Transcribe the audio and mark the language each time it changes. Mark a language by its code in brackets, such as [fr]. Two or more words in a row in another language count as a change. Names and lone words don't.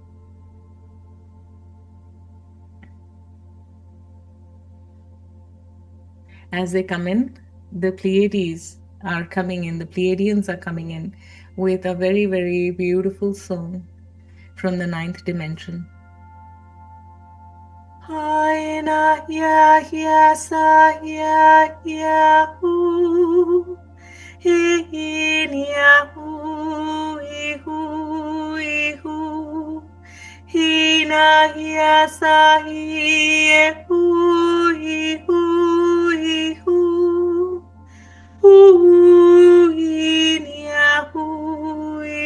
[en] As they come in, the Pleiades are coming in, the Pleiadians are coming in with a very, very beautiful song from the 9th dimension. Haina ya ya sa ya ya hu hin ya hu hu hina ya sa ye hu hu hin ya hu